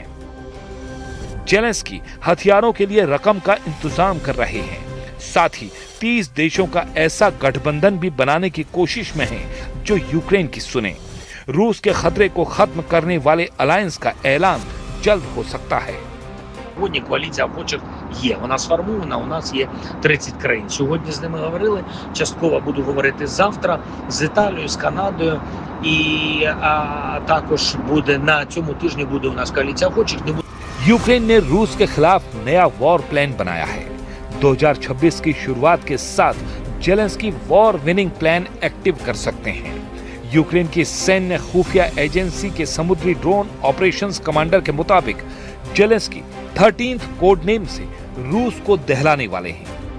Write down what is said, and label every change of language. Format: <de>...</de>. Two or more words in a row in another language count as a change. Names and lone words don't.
<hi>जेलेंस्की हथियारों के लिए रकम का इंतजाम कर रहे हैं, साथ ही 30 देशों का ऐसा गठबंधन भी बनाने की कोशिश में है जो यूक्रेन की सुने। रूस के खतरे को खत्म करने वाले अलायंस का ऐलान जल्द हो सकता है।</hi> <uk>Сьогодні коаліція охочих є. Вона сформована, у нас є 30 країн. Сьогодні з ними говорили, частково буду говорити завтра з Італією, з Канадою. І також буде на цьому тижні буде у нас коаліція охочих.</uk> <hi>यूक्रेन ने रूस के खिलाफ नया वॉर प्लान बनाया है। 2026 की शुरुआत के साथ जेलेंस्की</hi> <en>war winning plan active</en> <hi>कर सकते हैं। यूक्रेन की सैन्य खुफिया एजेंसी के समुद्री</hi> <en>drone operations commander</en> <hi>के मुताबिक जेलेंस्की 13th</hi> <en>code name</en> <hi>से रूस को दहलाने वाले हैं।</hi>